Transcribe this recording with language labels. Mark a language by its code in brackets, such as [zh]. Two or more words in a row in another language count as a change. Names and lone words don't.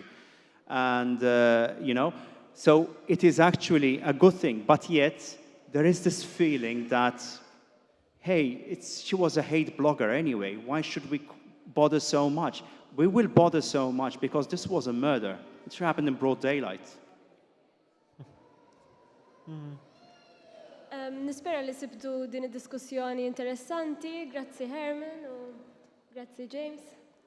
[en] And, so it is actually a good thing. But yet, there is this feeling that, hey, she was a hate blogger anyway. Why should we bother so much? We will bother so much because this was a murder. It happened in broad daylight. [mt] Nispera li sibtu din id-diskussjoni interessanti. Grazzi Herman u grazzi James.